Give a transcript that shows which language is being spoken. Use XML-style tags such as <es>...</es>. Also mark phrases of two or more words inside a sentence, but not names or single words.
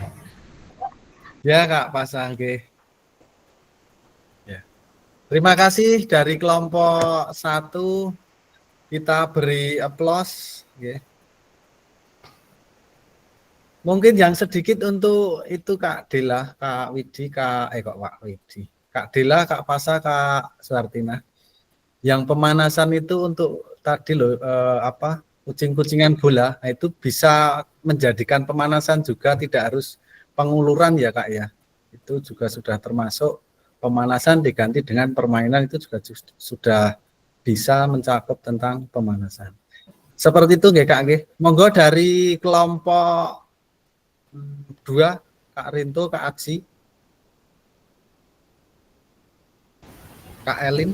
<id>Ya Kak Pasha, nggih. Ya. Terima kasih dari kelompok 1. Kita beri aplaus, nggih. Mungkin yang sedikit untuk itu Kak Dela, Kak Widi, Kak Widi. Kak Dela, Kak Pasha, Kak Suhartina. Yang pemanasan itu untuk tadi loh kucing-kucingan bola, nah itu bisa menjadikan pemanasan juga, tidak harus penguluran ya Kak ya. Itu juga sudah termasuk pemanasan diganti dengan permainan, itu juga sudah bisa mencakup tentang pemanasan. Seperti itu nggih Kak nggih. Monggo dari kelompok 2 Kak Rinto, Kak Aji, Kak Elin.</id>